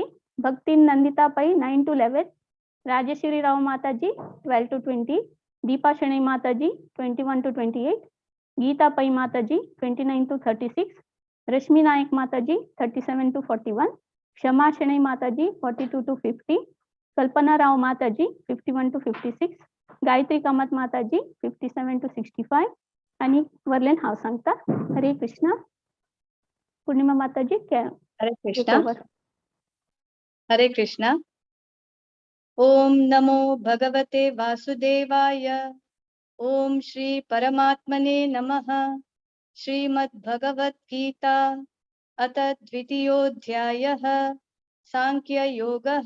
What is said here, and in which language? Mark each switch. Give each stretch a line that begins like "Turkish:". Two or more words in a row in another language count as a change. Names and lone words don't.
Konkani: भक्ती नंदिता पै 9 to 11, राजेश्वरी राव माताजी 12 to 20, दीपा शनी माताजी 21 to 28, गीता पै माताजी 29 to 36, रश्मि नायक माताजी 37 to 41, क्षमा शनी माताजी 42 to 50, कल्पना राव माताजी 51 to 56, गायत्री कामत माताजी 57 to 65 आणि वरलेन हाव सांगता.
Sanskrit: हरे कृष्णा. पूर्णिमा माताजी हरे कृष्णा. हरे कृष्णा. ओम नमो भगवते वासुदेवाय. ओम श्री परमात्मने नमः. श्रीमद् भगवत गीता अथ द्वितीयोऽध्यायः सांख्य योगः.